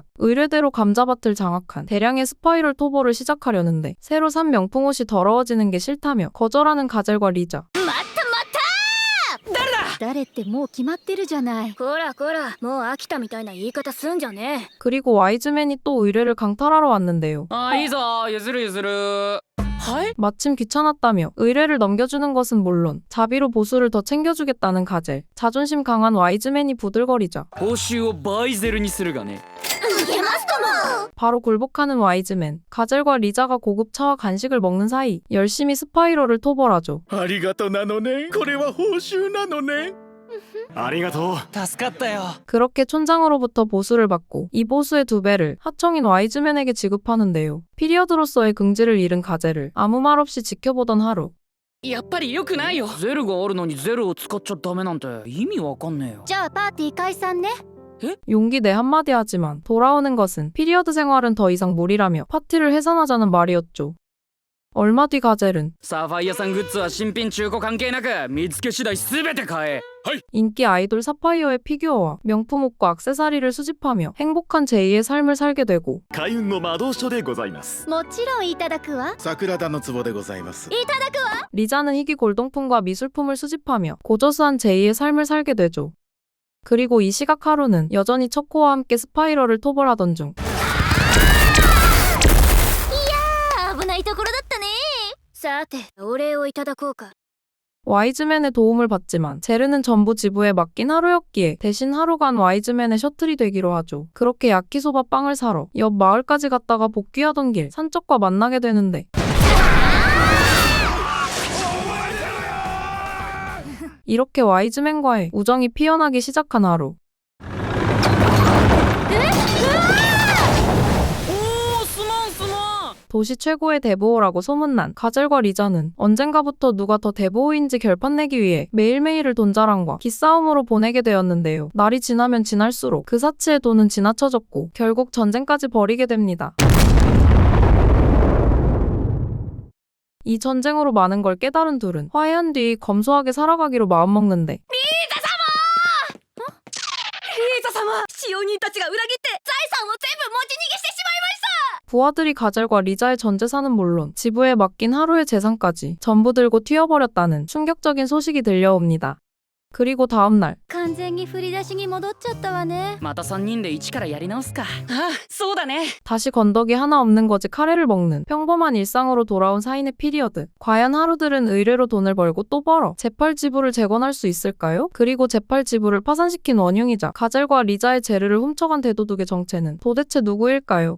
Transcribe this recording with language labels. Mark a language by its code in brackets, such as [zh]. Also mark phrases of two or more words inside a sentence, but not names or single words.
[ko] 의뢰대로 감자밭을 장악한 대량의 스파이럴 토벌을 시작하려는데 새로 산 명품 옷이 더러워지는 게 싫다며 거절하는 가젤과 리자. [ja] 誰ってもう決まってるじゃない。こらこら、もう飽きたみたいな言い方すんじゃねえ。 [ko] 그리고 와이즈맨이 또 의뢰를 강탈하러 왔는데요. [ja] あ、いいぞ、譲る譲る。はい。 [ko] 마침 귀찮았다며 의뢰를 넘겨주는 것은 물론 자비로 보수를 더 챙겨주겠다는 가젤. 자존심 강한 와이즈맨이 부들거리자 [ja] 報酬を倍ゼルにするがね。 [ko] 바로 굴복하는 와이즈맨. 가젤과 리자가 고급 차와 간식을 먹는 사이 열심히 스파이럴을 토벌하죠. [ja] ありがとなのね。これは報酬なのね。ありがとう。助かったよ。 [ko] 그렇게 촌장으로부터 보수를 받고 이 보수의 2배를 하청인 와이즈맨에게 지급하는데요. 피리어드로서의 긍지를 잃은 가젤을 아무 말 없이 지켜보던 하루. [ja] やっぱり良くないよ。ゼルがあるのにゼルを使っちゃダメなんて意味わかんねえよ。じゃあパーティー解散ね。 [ko] 용기 내 한마디 하지만 돌아오는 것은 피리어드 생활은 더 이상 무리라며 파티를 해산하자는 말이었죠. 얼마 뒤 가젤은 [ja] サファイアさんグッズは新品中古関係なく見つけ次第全て買え。 [ko] 인기 아이돌 사파이어의 피규어와 명품 옷과 액세서리를 수집하며 행복한 제2의 삶을 살게 되고 [ja] 開運の魔導書でございます。もちろんいただくわ。桜田の壺でございます。 [ko] 리자는 희귀 골동품과 미술품을 수집하며 고저스한 제2의 삶을 살게 되죠. 그리고 이 시각 하루는 여전히 척코와 함께 스파이럴을 토벌하던 중 [ja] 危ないところだったね。さて、お礼をいただこうか。 [ko] 와이즈맨의 도움을 받지만 제르는 전부 지부에 맡긴 하루였기에 대신 하루간 와이즈맨의 셔틀이 되기로 하죠. 그렇게 야키소바 빵을 사러 옆 마을까지 갔다가 복귀하던 길 산적과 만나게 되는데 이렇게 와이즈맨과의 우정이 피어나기 시작한 하루. [ja] おお、すまんすまん。 [ko] 도시 최고의 대보호라고 소문난 가젤과 리자는 언젠가부터 누가 더 대보호인지 결판 내기 위해 매일매일을 돈자랑과 기싸움으로 보내게 되었는데요. 날이 지나면 지날수록 그 사치의 돈은 지나쳐졌고 결국 전쟁까지 벌이게 됩니다. 이 전쟁으로 많은 걸 깨달은 둘은 화해한 뒤 검소하게 살아가기로 마음먹는데 [ja] リーザ様、使用人たちが裏切って財産を全部持ち逃げしてしまいました。 [ko] 부하들이 가젤과 리자의 전 재산은 물론 지부에 맡긴 하루의 재산까지 전부 들고 튀어버렸다는 충격적인 소식이 들려옵니다. 그리고 다음날 [ja] 完全に振り出しに戻っちゃったわね。また3人で一からやり直すか。あ、そうだね。 [ko] 다시 건더기 하나 없는 거지 카레를 먹는 평범한 일상으로 돌아온 사인의 피리어드. 과연 하루들은 의뢰로 돈을 벌고 또 벌어 재팔 지부를 재건할 수 있을까요? 그리고 재팔 지부를 파산시킨 원흉이자 가젤과 리자의 재르를 훔쳐간 대도둑의 정체는 도대체 누구일까요?